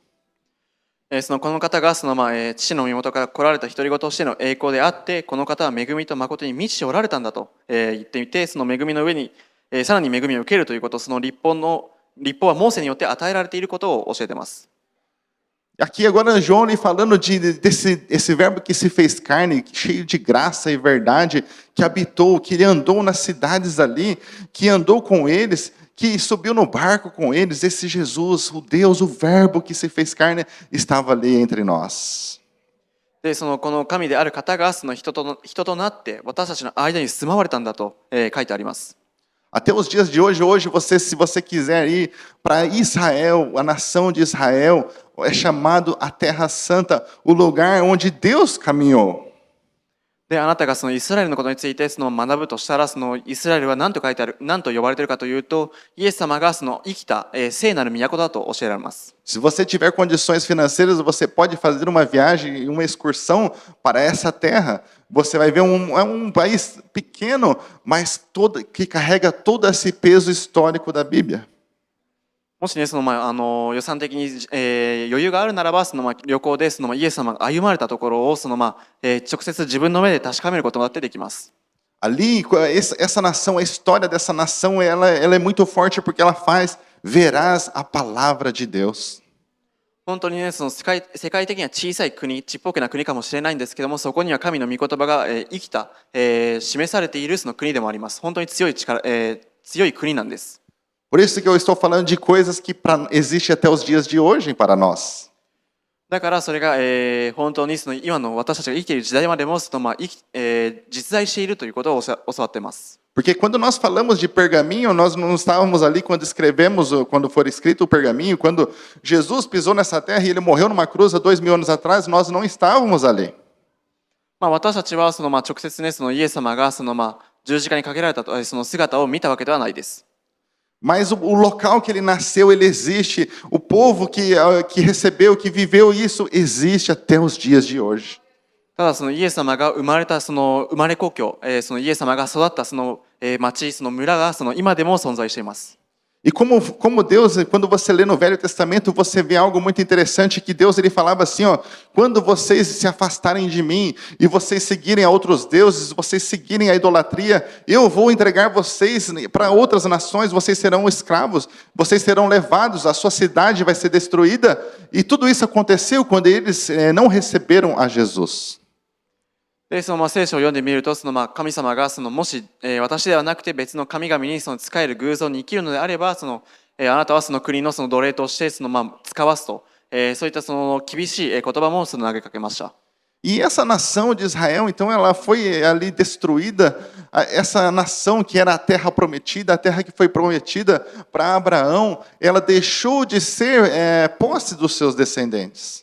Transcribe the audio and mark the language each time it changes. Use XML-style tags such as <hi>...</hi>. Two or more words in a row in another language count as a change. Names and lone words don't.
<ja>この方が父の身元から来られた独り子としての栄光であって、この方は恵みと誠に満ちておられたんだと言っていて、その恵みの上にさらに恵みを受けるということ、その立法はモーセによって与えられていることを教えています。</ja> <pt>Aqui agora João falando desse verbo que se fez carne, cheio de graça e verdade, que habitou, que ele andou nas cidades ali, que andou com eles, que subiu no barco com eles, esse Jesus, o Deus, o verbo que se fez carne, estava ali entre nós.</pt> <ja>でこの神である方が人となって私たちの間に住まわれたんだと書いてあります。</ja> <pt>Até os dias de hoje, se você quiser ir para Israel, a nação de Israel, é chamado a Terra Santa, o lugar onde Deus caminhou.</pt> <ja>であなたがイスラエルのことについて学ぶとしたら、イスラエルは何と書いてある、何と呼ばれているかというと、イエス様が生きた聖なる都だと教えられます。</ja> <pt>Se você tiver condições financeiras, você pode fazer uma viagem, uma excursão para essa terra. Você vai ver um país pequeno, mas que carrega todo esse peso histórico da Bíblia.</pt> <ja>もしね、予算的に、余裕があるならば、旅行でイエス様が歩まれたところを直接自分の目で確かめることができます。</ja> <pt>Ali, essa nação, a história dessa nação, ela é muito forte porque ela faz veraz a palavra de Deus.</pt> <ja>本当にね、世界的には小さい国、ちっぽけな国かもしれないんですけども、そこには神の御言葉が生きた、示されている国でもあります。本当に強い国なんです。</ja> <pt>Por isso que eu estou falando de coisas que existem até os dias de hoje para nós.</pt> <ja>だからそれが、本当に今の私たちが生きている時代までも実在しているということを教わっています。</ja> <pt>Porque quando nós falamos de pergaminho, nós não estávamos ali quando escrevemos, quando for escrito o pergaminho, quando Jesus pisou nessa terra e ele morreu numa cruz há 2000 anos atrás, nós não estávamos ali.</pt> <ja>私たちは直接ね、イエス様が十字架にかけられたその姿を見たわけではないです。</ja> <pt>Mas o local que ele nasceu, ele existe. O povo que recebeu, que viveu isso, existe até os dias de hoje.</pt> <ja>ただイエス様が生まれた生まれ故郷、イエス様が育った町、村が今でも存在しています。</ja> <pt>E como Deus, quando você lê no Velho Testamento, você vê algo muito interessante, que Deus ele falava assim, ó, quando vocês se afastarem de mim e vocês seguirem a outros deuses, vocês seguirem a idolatria, eu vou entregar vocês para outras nações, vocês serão escravos, vocês serão levados, a sua cidade vai ser destruída. E tudo isso aconteceu quando eles não receberam a Jesus.</pt> <ja>で聖書を読んでみると神様がもし、私ではなくて別の神々に仕える偶像に生きるのであればあなたは国の奴隷として使わすと、そういった厳しい言葉も投げかけました。</ja> <pt>E essa nação de Israel, então, ela foi ali destruída, essa nação que era a terra prometida, a terra que foi prometida para Abraão, ela deixou de ser posse dos seus descendentes.</pt>